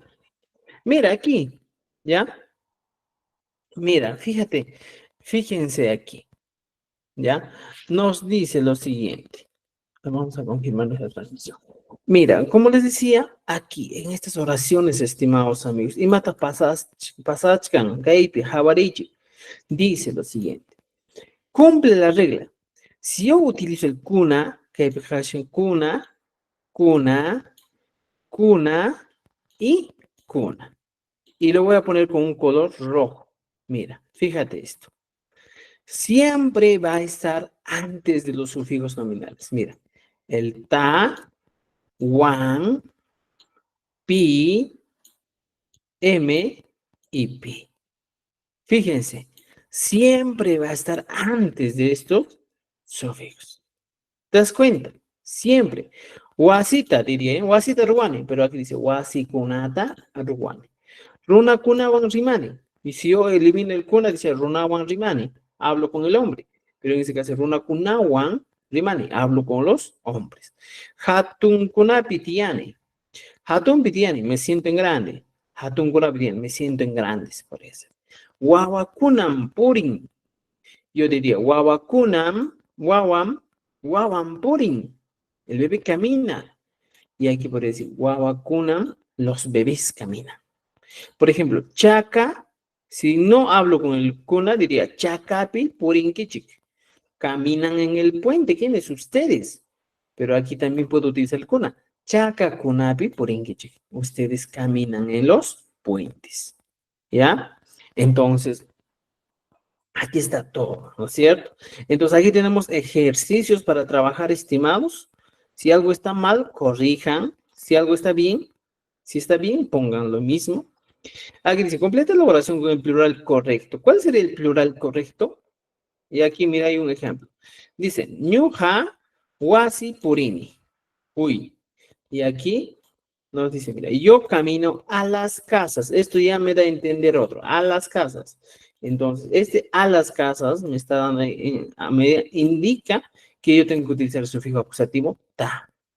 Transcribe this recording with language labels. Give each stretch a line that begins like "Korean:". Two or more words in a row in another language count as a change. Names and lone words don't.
Spanish: Mira aquí, ¿ya? Mira, fíjense aquí, ¿ya? Nos dice lo siguiente. Vamos a confirmar nuestra transmisión. Mira, como les decía, aquí, en estas oraciones, estimados amigos, y
Quechua: mata pasachkan, gaipi, javarichi,
Spanish: dice lo siguiente. Cumple la regla. Si yo utilizo el
Quechua: kuna, gaipi, hashin, kuna y kuna.
Spanish: Y lo voy a poner con un color rojo. Mira, fíjate esto. Siempre va a estar antes de los sufijos nominales. Mira, el ta, wan, pi, m y pi. Fíjense, siempre va a estar antes de estos sufijos. ¿Te das cuenta? Siempre. Wasita diría,
Quechua: wasita ruane,
Spanish: pero aquí dice
Quechua: wasikunata ruane. Runa kunawan rimani.
Spanish: Y si yo elimino el kuna, dice
Quechua: runawan rimani.
Spanish: Hablo con el hombre. Pero en ese caso,
Quechua: runa kunawan rimani.
Spanish: Hablo con los hombres.
Quechua: Hatun kunapi tiane. Hatun pitiani,
Spanish: me siento en grande.
Quechua: Hatun kunapi tiane,
Spanish: me siento en grandes, por eso.
Quechua: Wawakunam purin.
Spanish: Yo diría,
Quechua: wawam purin.
Spanish: El bebé camina. Y aquí podría decir, wawakunam, los bebés caminan. Por ejemplo, chaca, si no hablo con el kuna, diría
Quechua: chacapi purinkichik.
Spanish: Caminan en el puente, ¿quiénes? Ustedes. Pero aquí también puedo utilizar el kuna.
Quechua: Chaca kunapi purinkichik.
Spanish: Ustedes caminan en los puentes. ¿Ya? Entonces, aquí está todo, ¿no es cierto? Entonces, aquí tenemos ejercicios para trabajar, estimados. Si algo está mal, corrijan. Si algo está bien, si está bien, pongan lo mismo. Aquí dice, completa la oración con el plural correcto. ¿Cuál sería el plural correcto? Y aquí, mira, hay un ejemplo. Dice,
Quechua: ñuja wasi purini. Uy.
Spanish: Y aquí nos dice, mira, yo camino a las casas. Esto ya me da a entender otro. A las casas. Entonces, a las casas me está dando, me indica que yo tengo que utilizar el sufijo acusativo ta.